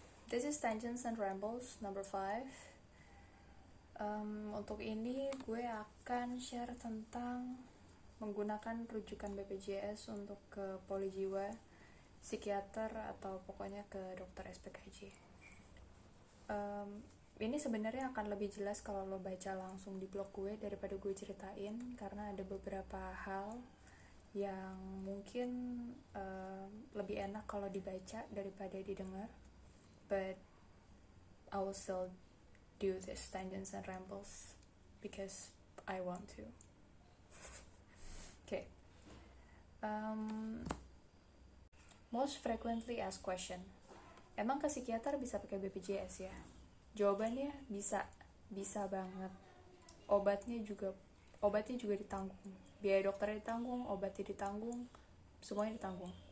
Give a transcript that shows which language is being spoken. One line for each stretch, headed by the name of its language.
English: This is Tangents and Rambles number 5.
Indonesian: Untuk ini gue akan share tentang menggunakan rujukan BPJS untuk ke poli jiwa, psikiater, atau pokoknya ke dokter SPKJ. Ini sebenarnya akan lebih jelas kalau lo baca langsung di blog gue daripada gue ceritain, karena ada beberapa hal yang mungkin lebih enak kalau dibaca daripada didengar.
English: But I will still do this Tangents and Rambles because I want to. Okay. Most frequently asked question.
Indonesian: Emang ke psikiater bisa pakai BPJS ya? Jawabannya bisa banget. Obatnya juga ditanggung. Biaya dokternya ditanggung, obatnya ditanggung, semuanya ditanggung.